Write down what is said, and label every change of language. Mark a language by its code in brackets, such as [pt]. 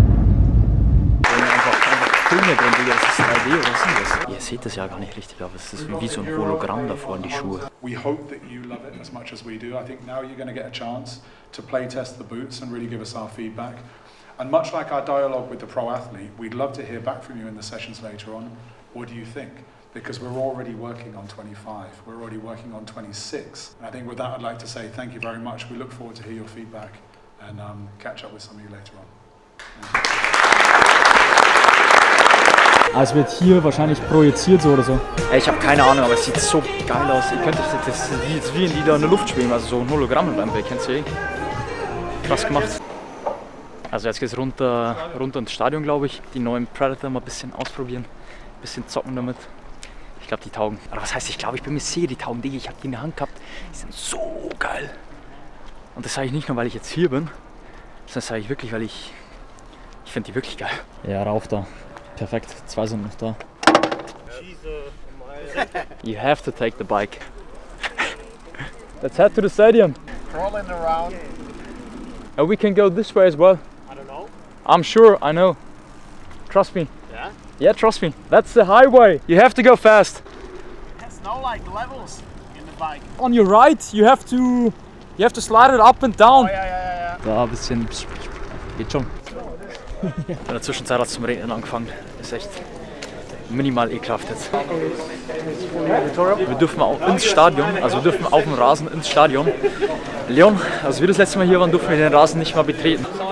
[de] Filme drin, Digga, das ist 3D oder was ist denn das? Ihr seht das ja gar nicht richtig, aber es ist wie so ein Hologramm davor in die Schuhe. [en] We hope that you love it as much as we do. I think now you're going to get a chance to play test the boots and really give us our feedback. And much like our dialogue with the pro athlete, we'd love to hear back from you in the sessions later on. What do you think? Because we're already working on 25, we're already working on 26. And I think with that I'd like to say thank you very much. We look forward to hear your feedback and catch up with some of you later on. [de] Es wird hier wahrscheinlich projiziert so oder so. Ich habe keine Ahnung, aber es sieht so geil aus. Ihr könnt das ist wie die da in der Luft schweben, also so ein Hologramm mit einem Bild, kennt ihr? Krass gemacht. Also jetzt geht's runter ins Stadion, glaube ich. Die neuen Predator mal ein bisschen ausprobieren, ein bisschen zocken damit. Ich glaube, die taugen. Oder was heißt, ich glaube, ich bin mir sicher, die taugen. Ich habe die in der Hand gehabt. Die sind so geil. Und das sage ich nicht nur, weil ich jetzt hier bin, sondern das sage ich wirklich, weil ich finde die wirklich geil. Ja, rauf da. Perfekt, 2 sind noch da. [en] You have to take the bike. Let's head to the stadium. Crawling around. And we can go this way as well. I don't know. I'm sure, I know. Trust me. Yeah? Yeah, trust me. That's the highway. You have to go fast. There's no like levels in the bike. On your right, you have to slide it up and down. [de] Oh, ja. Da ein bisschen. Geht schon. In der Zwischenzeit hat es zum Regnen angefangen. Ist echt minimal ekelhaft jetzt. Wir dürfen auch ins Stadion, also wir dürfen auf dem Rasen ins Stadion. Leon, als wir das letzte Mal hier waren, durften wir den Rasen nicht mal betreten.